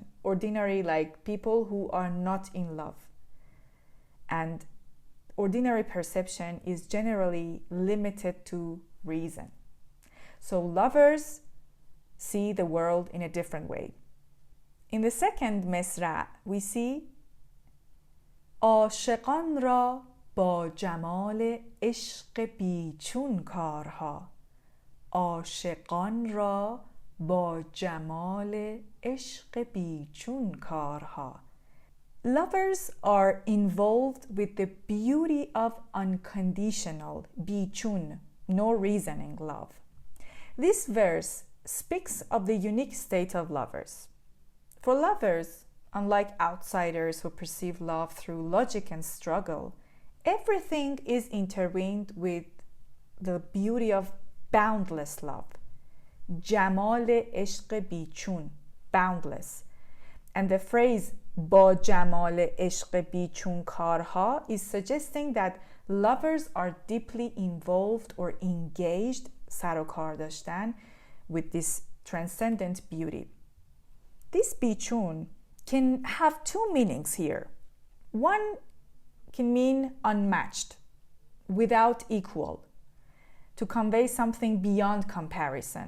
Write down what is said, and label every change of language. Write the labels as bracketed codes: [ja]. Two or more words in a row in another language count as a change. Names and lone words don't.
[en] Ordinary, like people who are not in love. And ordinary perception is generally limited to reason. So lovers see the world in a different way. In the second mesra, we see [fa] عاشقان را با جمال عشق بیچون کارها. عاشقان را با جمال عشق بیچون کارها. [en] Lovers are involved with the beauty of unconditional, بیچون, no reasoning love. This verse speaks of the unique state of lovers. For lovers, unlike outsiders who perceive love through logic and struggle, everything is intertwined with the beauty of boundless love. [fa] جمال عشق بیچون, [en] boundless. And the phrase [fa] با جمال عشق بیچون کارها [en] is suggesting that lovers are deeply involved or engaged, [fa] سر و کار داشتن, [en] with this transcendent beauty. This بیچون can have two meanings here. One can mean unmatched, without equal, to convey something beyond comparison.